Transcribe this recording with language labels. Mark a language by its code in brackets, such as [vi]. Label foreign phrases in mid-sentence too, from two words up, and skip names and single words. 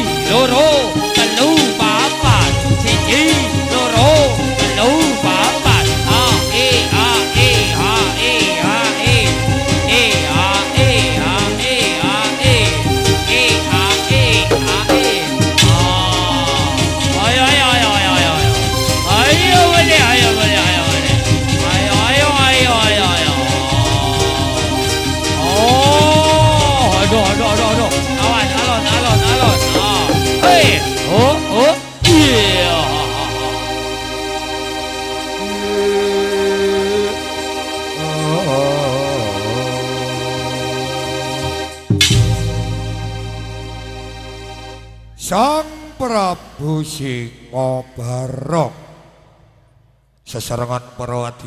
[jv] loro telu papat siji loro telu papat a e a e a e a e e a e a e a e e a e a e ayo ayo ayo ayo ayo ayo boleh ayo boleh ayo boleh ayo ayo ayo ayo ayo oh aduh aduh aduh aduh awan alon alon alon hey oh oh yeah Sang Prabu Singobarong sesarengan para